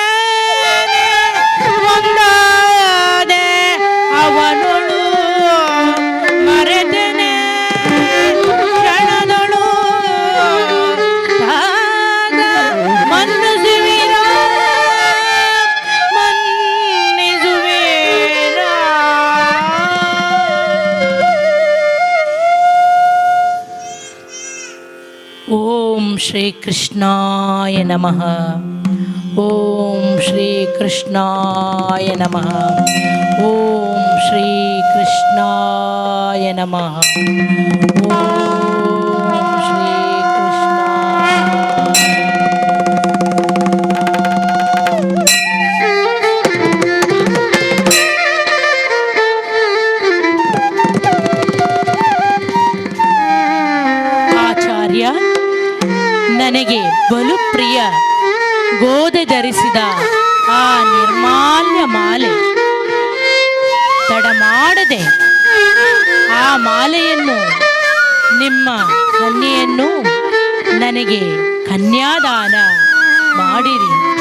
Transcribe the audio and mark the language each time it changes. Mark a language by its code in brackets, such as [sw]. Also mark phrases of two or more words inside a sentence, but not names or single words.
[kn] ಒಂದಾದೆ ಅವನೊಳು ಮರೆತನೆ ಕ್ಷಣದೊಳು ಆಗ ಮನ್ನಿಸುವಿರ ಮನ್ನಿಸುವಿರ [sa] ಓಂ ಶ್ರೀ ಕೃಷ್ಣಾಯ ನಮಃ ಓಂ ಶ್ರೀ ಕೃಷ್ಣಾಯ ನಮಃ ಓಂ ಶ್ರೀ ಕೃಷ್ಣಾಯ ನಮಃ [kn] ಓಂ ಶ್ರೀ ಆಚಾರ್ಯ ನನಗೆ ಬಲು ಪ್ರಿಯ ಗೋದೆ ಧರಿಸಿದ ಆ ನಿರ್ಮಾಲ್ಯ ಮಾಲೆ ತಡ ಮಾಡದೆ ಆ ಮಾಲೆಯನ್ನು ನಿಮ್ಮ ಕನ್ಯೆಯನ್ನು ನನಗೆ ಕನ್ಯಾದಾನ ಮಾಡಿರಿ.